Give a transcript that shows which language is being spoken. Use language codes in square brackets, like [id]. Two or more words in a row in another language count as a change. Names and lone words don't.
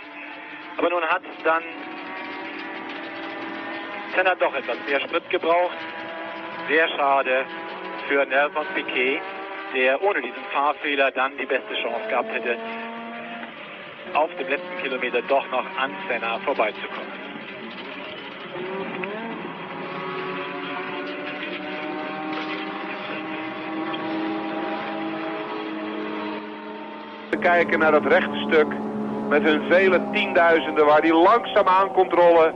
[de] Aber nun hat dann Senna doch etwas mehr Sprit gebraucht. Sehr schade für Nelson Piquet, der ohne diesen Fahrfehler dann die beste Chance gehabt hätte, auf dem letzten Kilometer doch noch an Senna vorbeizukommen. [nl] We kijken naar dat rechte stuk met hun vele tienduizenden waar die langzaam aan komt rollen.